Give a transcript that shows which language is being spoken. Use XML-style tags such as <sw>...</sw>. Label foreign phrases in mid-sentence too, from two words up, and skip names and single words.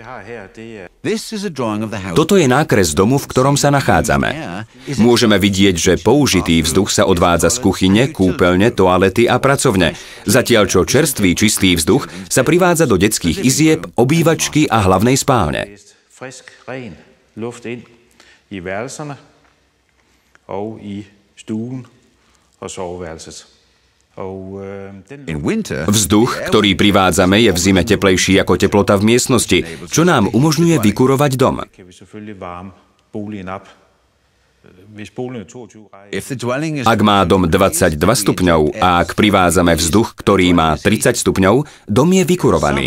<sk>Toto je nákres domu, v ktorom sa nachádzame. Môžeme vidieť, že použitý vzduch sa odvádza z kuchyne, kúpeľne, toalety a pracovne, zatiaľ čo čerstvý čistý vzduch sa privádza do detských izieb, obývačky a hlavnej spálne.</sk> <da>Luft ind i værelserne og i stuen og soveværelset.</da> <sk>Vzduch, ktorý privádzame, je v zime teplejší ako teplota v miestnosti, čo nám umožňuje vykurovať dom. Ak má dom 22 stupňov a ak privádzame vzduch, ktorý má 30 stupňov, dom je vykurovaný.</sk>